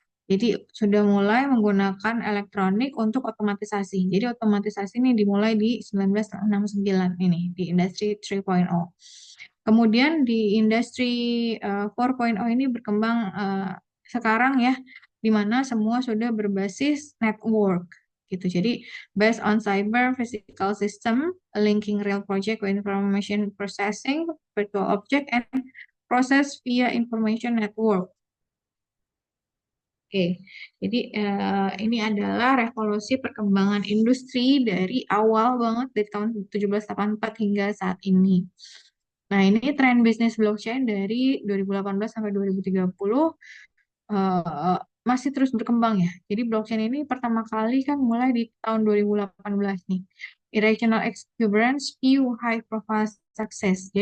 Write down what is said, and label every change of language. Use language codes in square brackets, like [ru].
[id] Jadi sudah mulai menggunakan elektronik untuk otomatisasi. Jadi otomatisasi ini dimulai di 1969 ini di industri 3.0. Kemudian di industri 4.0 ini berkembang sekarang ya, di mana semua sudah berbasis network gitu. [en] Jadi based on cyber physical system linking real project with information processing, virtual object and process via information network. [id] Oke, jadi ini adalah revolusi perkembangan industri dari awal banget dari tahun 1784 hingga saat ini. Nah, ini tren bisnis blockchain dari 2018 sampai 2030 eh, masih terus berkembang ya. Jadi blockchain ini pertama kali kan mulai di tahun 2018 nih. [en] Irrational exuberance, few high profile success.